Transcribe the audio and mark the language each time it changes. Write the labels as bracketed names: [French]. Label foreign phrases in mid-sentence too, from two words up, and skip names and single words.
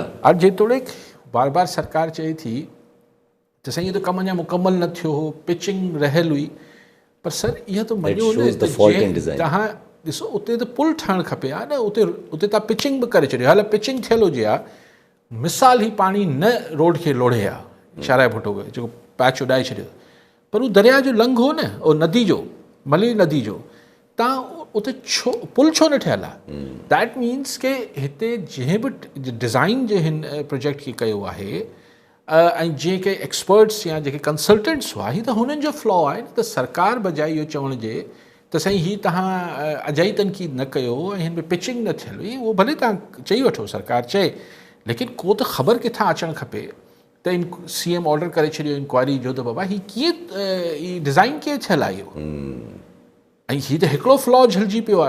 [Sindhi] हाणे जेतोणीक बार बार सरकार चए थी त साईं इहो त कमु अञा मुकमल न थियो हो, पिचिंग रहियल हुई, पर सर इहा त मञो न त तव्हां ॾिसो उते त पुल ठहणु खपे हा न। उते तव्हां पिचिंग बि करे छॾियो, हाल पिचिंग थियल हुजे हा, मिसाल ही पाणी न रोड खे लोढ़े हा, शाराए भुट्टो जेको पैच उॾाए छॾियो, पर उहो दरिया जो लंघ हो न, उहो नदी जो, मली नदी जो, तव्हां उते छो पुल छो न ठहियल आहे? [English] that means [Sindhi] के हिते जंहिं बि डिज़ाइन जे हिन प्रोजेक्ट खे कयो आहे, ऐं जीअं के एक्सपर्ट्स या जेके कंसल्टेंट्स हुआ, हीअ त हुननि जो फ्लॉ आहे न। त सरकार बजाए इहो चवण जे त साईं हीअ तव्हां अजाई तनक़ीद न कयो ऐं हिन में पिचिंग न थियल हुई, उहो भले तव्हां चई वठो, सरकार चए, लेकिन को त ख़बर किथां अचणु खपे त CM ऑर्डर करे छॾियो इंक्वायरी जो त बाबा हीअ कीअं, हीअ डिज़ाइन कीअं थियल आहे इहो, ऐं हीअ त हिकिड़ो फ्लॉ झलिजी पियो आहे।